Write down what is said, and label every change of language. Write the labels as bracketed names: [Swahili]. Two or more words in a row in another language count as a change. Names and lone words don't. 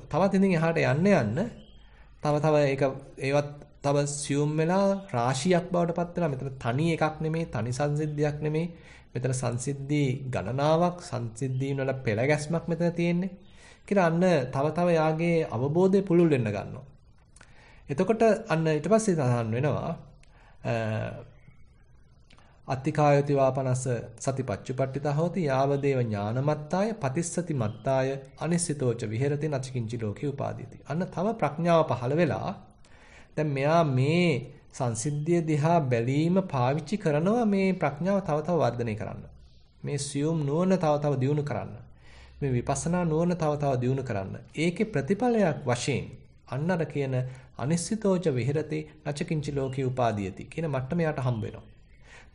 [Sinhala] තවත් ඉතින් එහාට යන්න තව ඒවත් තව සියුම් වෙලා රාශියක් බවට පත් වෙනවා. මෙතන තනි එකක් නෙමෙයි, තනි සංසිද්ධියක් නෙමෙයි. මෙතන සංසිද්ධි ගණනාවක්, සංසිද්ධීන් වල පෙළ ගැස්මක් මෙතන තියෙන්නේ. කියලා අන්න තව යාගේ අවබෝධය පුළුල් වෙන්න ගන්නවා. එතකොට අන්න ඊට පස්සේ සඳහන් වෙනවා [Pali] අත්තිකායති වාපනස සතිපච්චුපට්ඨිතා හෝති යාවදේව ඥානමත්තාය පතිස්සති මත්තාය අනිසිතෝච විහෙරති නචකින්චි ලෝකේ උපාදීති. [Sinhala] අන්න තව ප්‍රඥාව පහළ වෙලා දැන් මෙයා මේ සංසිද්ධිය දිහා බැලීම පාවිච්චි කරනවා මේ ප්‍රඥාව තව වර්ධනය කරන්න. මේ සියුම් නුවණ තව දියුණු කරන්න. මේ විපස්සනා නුවණ තව දියුණු කරන්න. ඒකේ ප්‍රතිඵලයක් වශයෙන් අන්න අර කියන [Pali] අනිසිතෝච විහෙරති නචකින්චි ලෝකේ උපාදීති [Sinhala] කියන මට්ටම යට හම්බ වෙනවා.